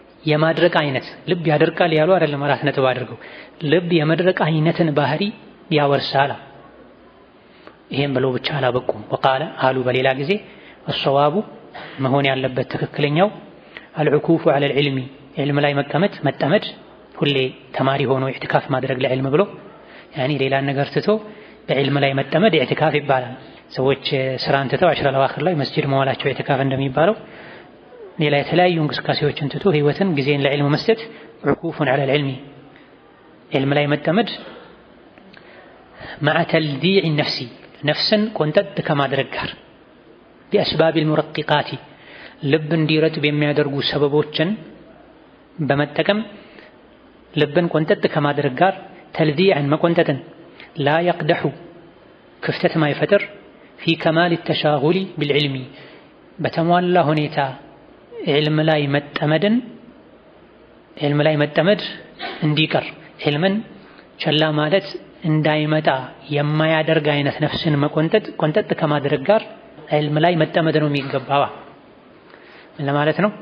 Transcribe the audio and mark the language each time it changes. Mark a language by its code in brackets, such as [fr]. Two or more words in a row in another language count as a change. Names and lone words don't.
[am] የማድረቅ አይነት ልብ ያደርቃል ያሉ አይደለም። 4 ነጥብ አድርገው ልብ የመድረቅ አይነትን ባህሪ ያወርሳል። ይሄን ብለው ብቻ አላበቁም። ወቃለ አሉ በሌላ ጊዜ الصواب መሆን ያለበት ትክክለኛው [ar] العكوف على العلم [am] علم ላይ መጠመድ ሁሌ ተማሪ ሆኖ ኢዕቲካፍ ማድረግ ለዕልም ብሎ ያኒ ሌላ ነገር ትቶ በዕልም ላይ መጠመድ ኢዕቲካፍ ይባላል። ሰዎች ስራን ትተው 10 ለዋክር ላይ መስጂድ መዋላቸው ኢዕቲካፍ እንደሚባለው ሌላ የተለያዩ እንቅስቃሴዎችን ትቶ ህይወትን ጊዜን ለዕልም መስጠት [ar] عكوفٌ على العلم [am] علم ላይ መጠመድ [ar] مع تلذيع النفس [am] ነፍስን ቆንጠጥ ከማድረግ ጋር [ar] بأسباب المرققات [am] ልብ እንዲረጥብ የሚያደርጉ ሰበቦችን በመጠቀም ልብን ቆንጠጥ ከማድረግ ጋር ተልዚዕን መቆንጠጥን [ar] لا يقدح [am] ክፍተት ማይፈጥር [ar] في كمال التشاغل بالعلم [am] በተሟላ ሁኔታ علم ላይ መጠመድ እንዲቀር علምን ቸላ ማለት እንዳይመጣ የማያደርግ አይነት ነፍስን ቆንጠጥ ከማድረግ ጋር علم ላይ መጠመድ ነው የሚገባው ለማለት ነው።